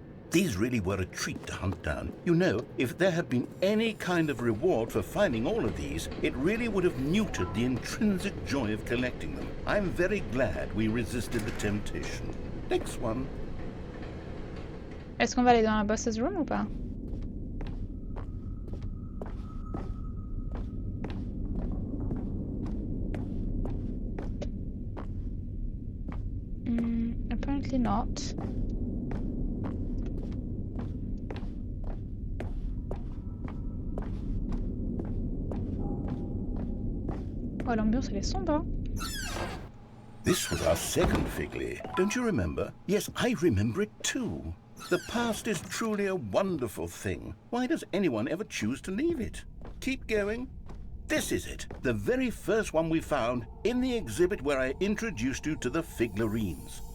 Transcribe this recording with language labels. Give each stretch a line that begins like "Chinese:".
English: These really were a treat to hunt down. You know, if there had been any kind of reward for finding all of these, it really would have neutered the intrinsic joy of collecting them. I'm very glad we resisted the temptation. Next one.
French: Est-ce qu'on va aller dans la
English: boss's room
French: ou pas?
English: Apparently not.
French: Oh, l'ambiance elle est sombre, hein?
English: This was our second Figley. Don't you remember? Yes, I remember it too. The past is truly a wonderful thing. Why does anyone ever choose to leave it? Keep going. This is it, the very first one we found in the exhibit where I introduced you to the figlarines.